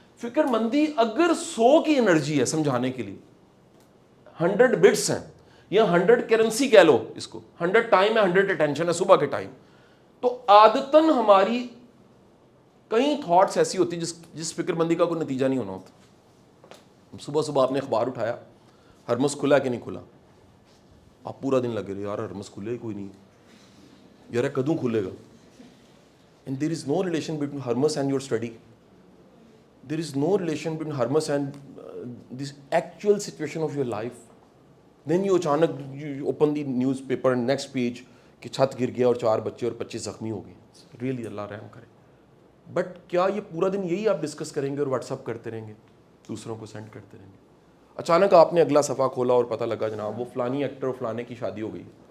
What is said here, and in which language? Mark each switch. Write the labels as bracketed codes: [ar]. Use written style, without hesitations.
[ur] فکر مندی اگر 100 کی انرجی ہے سمجھانے کے لیے, 100 بٹس ہیں یا 100 کرنسی کہہ لو اس کو, 100 ٹائم ہے, 100 اٹینشن ہے صبح کے ٹائم, تو عادتاً ہماری کئی تھاٹس ایسی ہوتی جس فکر مندی کا کوئی نتیجہ نہیں ہونا ہوتا. صبح صبح آپ نے اخبار اٹھایا, ہرمس کھلا کہ نہیں کھلا, آپ پورا دن لگے رہے یار ہرمس کھلے ہی کوئی نہیں, یار کدوں کھلے گا. [en] And there is no relation between Hermes and your study. There is no relation between Hermes and this actual situation of your life. Then you [ur] اچانک [en] you open the newspaper and next page [ur] کہ چھت گر گیا اور 4 بچے اور 25 زخمی ہو گئے. [en] Really [ur] اللہ رحم کرے. بٹ کیا یہ پورا دن یہی آپ ڈسکس کریں گے اور واٹس اپ کرتے رہیں گے, دوسروں کو سینڈ کرتے رہیں گے. اچانک آپ نے اگلا صفحہ کھولا اور پتہ لگا جناب وہ فلانی ایکٹر اور فلانے کی شادی ہو گئی.